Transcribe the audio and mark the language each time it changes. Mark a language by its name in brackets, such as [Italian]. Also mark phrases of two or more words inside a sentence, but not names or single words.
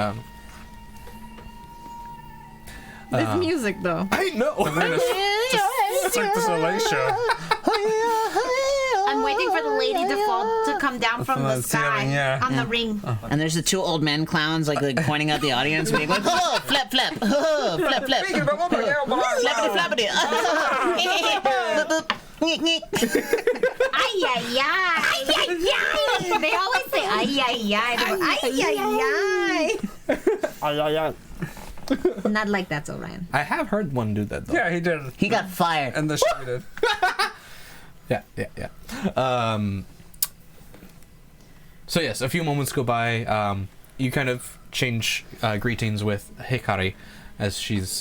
[English] This music, though. I know. It's like the Soleil Show. I'm waiting for the lady to fall to come down from the the sky ceiling, yeah. on the ring. And there's the 2 old men clowns like pointing at the audience, being like, "Oh, flap, flap, oh, flap, flap, flappity, flappity." Ay, ay, ay. Ay, ay, ay. They always say ay, ay, ay. They go, ay, ay, ay. Not like that, so Ryan. I have heard one do that though. Yeah, he did. He got fired. And the show did. Yeah. So yes, a few moments go by. You kind of change greetings with Hikari, as she's